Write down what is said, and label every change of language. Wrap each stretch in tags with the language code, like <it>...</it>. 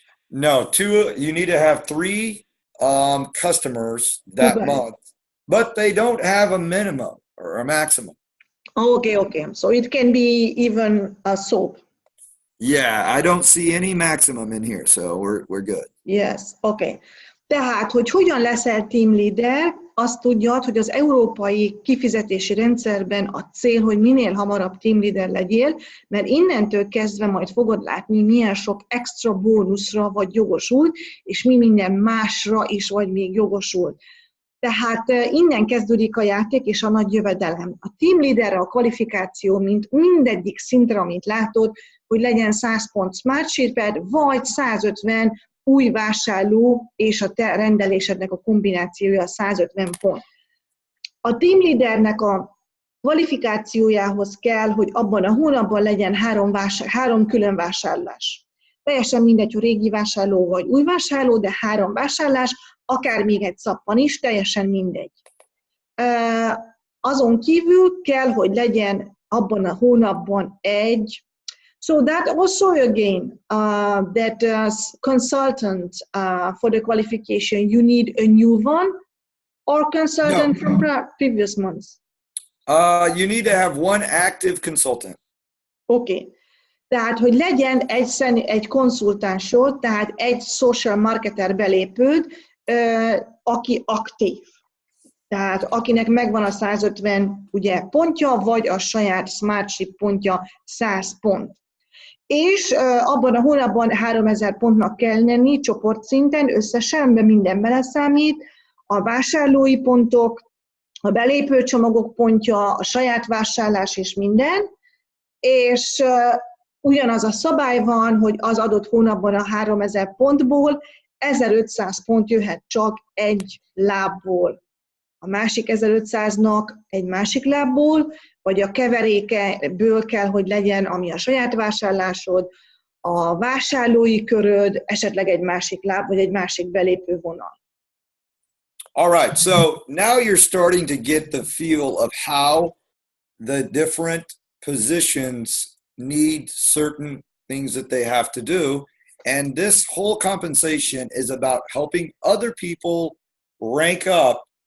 <en>No, 2. You need to have 3 customers that month, but they don't have a minimum or a maximum. Okay. So it can be even a soap. Yeah, I don't see any maximum in here, so we're good. Yes, okay.</en> <hu>Tehát, hogy hogyan leszel team leader, azt tudjad, hogy az európai kifizetési rendszerben a cél, hogy minél hamarabb team leader legyél, mert innentől kezdve majd fogod látni, milyen sok extra bónuszra vagy jogosult, és mi minden másra is vagy még jogosult. Tehát innen kezdődik a játék és a nagy jövedelem. A team leaderre a kvalifikáció, mint mindegyik szintre, amit látod, hogy legyen 100 pont Smart Sheet-ed, vagy 150 új vásárló és a te rendelésednek a kombinációja 150 pont. A team leadernek a kvalifikációjához kell, hogy abban a hónapban legyen 3 külön vásárlás. Teljesen mindegy, hogy régi vásárló vagy új vásárló, de 3 vásárlás, akár még egy szappan is, teljesen mindegy. Azon kívül kell, hogy legyen abban a hónapban egy.</hu> <en>So that also again, that consultant for the qualification, you need a new one or consultant from previous months? You need to have one active consultant. Okay.</en> <hu>Tehát, hogy legyen egy konzultánsod, tehát egy social marketer belépőd, aki aktív. Tehát akinek megvan a 150 ugye, pontja, vagy a saját Smartship pontja 100 pont. És abban a hónapban 3000 pontnak kell lenni csoportszinten, összesen, de minden beleszámít, a vásárlói pontok, a belépőcsomagok pontja, a saját vásárlás és minden, és ugyanaz a szabály van, hogy az adott hónapban a 3000 pontból 1500 pont jöhet csak egy lábból. A másik 1500-nak egy másik lábból, vagy a keverékeből kell, hogy legyen, ami a saját vásárlásod, a vásárlói köröd, esetleg egy másik láb, vagy egy másik belépő vonal.</hu> <en>All right, so now you're starting to get the feel of how the different positions need certain things that they have to do. And this whole compensation is about helping other people rank up.</en>